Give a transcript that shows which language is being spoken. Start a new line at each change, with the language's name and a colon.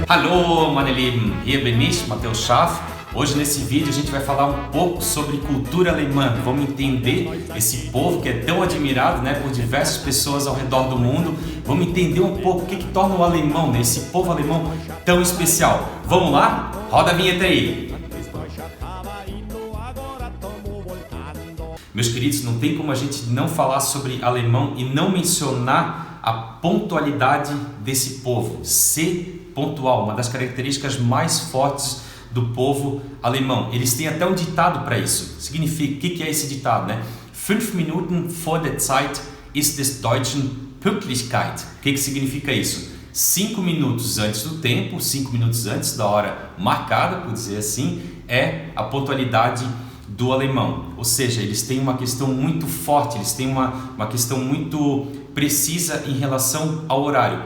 German: Hallo, meine Lieben, hier bin ich, Matheus Schaff.
Portuguese: Hoje nesse vídeo a gente vai falar um pouco sobre cultura alemã. Vamos entender esse povo que é tão admirado, né, por diversas pessoas ao redor do mundo. Vamos entender um pouco o que torna o alemão, né, esse povo alemão tão especial. Vamos lá? Roda a vinheta aí! Meus queridos, não tem como a gente não falar sobre alemão e não mencionar a pontualidade desse povo. Ser pontual, uma das características mais fortes do povo alemão. Eles têm até um ditado para isso. Significa, o que é esse ditado, né?
German: 5 Minuten vor der Zeit ist des Deutschen Pünktlichkeit.
Portuguese: O que significa isso? 5 minutos antes do tempo, 5 minutos antes da hora marcada, por dizer assim, é a pontualidade do alemão. Ou seja, eles têm uma questão muito forte, eles têm uma questão muito precisa em relação ao horário.